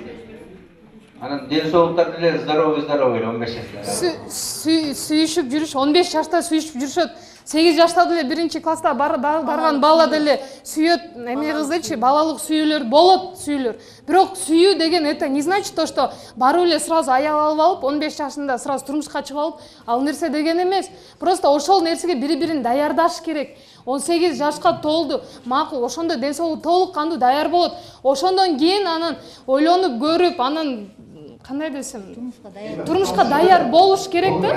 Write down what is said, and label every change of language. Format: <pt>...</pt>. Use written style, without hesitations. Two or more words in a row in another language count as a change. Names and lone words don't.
<ky>Анан ден соолуктар деле здоровый 15 жашта. Сүйүшүп жүрүш, 15 жашта сүйүшүп жүрүшөт. 8 жашта деле биринчи класста барган бала деле сүйөт, эме кыздычы, балалык сүйүүлөр болот, сүйүүлөр. Бирок сүйүү деген</ky> <ru>это не значит то, что</ru> <ky>барып эле сразу аял алып алып, 15 жашында сразу турмушка чыгып алып, ал нерсе деген эмес. Просто ошол нерсеге бири-бирин даярдаш керек. 18 жашка толду, макул, ошондо ден соолугу толук кандуу даяр болот. Ошондон кийин анан ойлонуп көрүп, анан кандай десем, турмушка даяр болуш керек да.</ky>